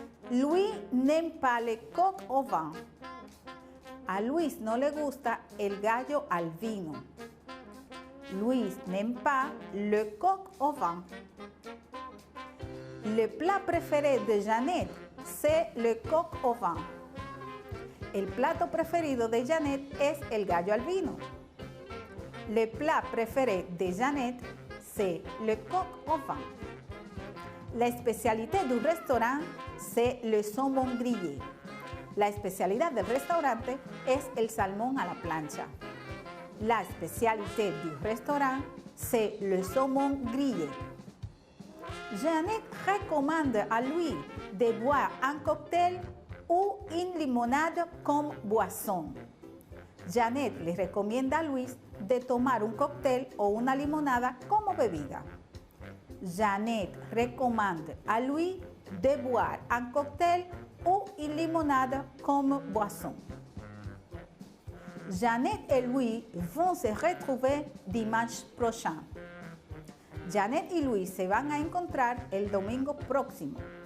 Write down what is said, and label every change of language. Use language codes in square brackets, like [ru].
[fr] Louis n'aime pas le coq au vin. [es] A Luis no le gusta el gallo al vino. [fr] Luis n'aime pas le coq au vin. Le plat préféré de Janet, c'est le coq au vin. [es] El plato preferido de Janet es el gallo al vino. [fr] Le plat préféré de Janet, c'est le coq au vin. La spécialité du restaurant, c'est le saumon grillé. [es] La especialidad del restaurante es el salmón a la plancha. [fr] La spécialité du restaurant, c'est le saumon grillé. Janet recommande à Louis de boire un cocktail ou une limonade comme boisson. [es] Janet le recomienda a Luis de tomar un cóctel o una limonada como bebida. [fr] Janet recommande à Louis de boire un cocktail ou une limonade comme boisson. Janet et Louis vont se retrouver dimanche prochain. [es] Janet y Louis se van a encontrar el domingo próximo.